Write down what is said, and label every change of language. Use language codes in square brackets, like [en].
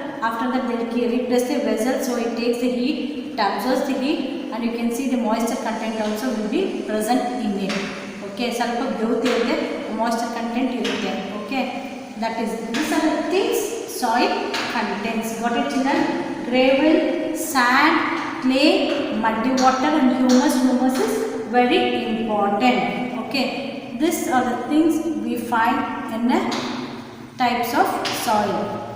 [en] After that they will replace the vessel, so it takes the heat, it absorbs the heat, and you can see the moisture content also will be present in it. [kn] Okay, ಸ್ವಲ್ಪ ಬೇವುತ್ತೆ ಇದೆ, moisture content ಇರುತ್ತೆ. [en] Okay, that is, these are the things soil contains. Got it, children? Gravel, sand, clay, muddy water and humus. Humus is very important. Okay, these are the things we find in the types of soil.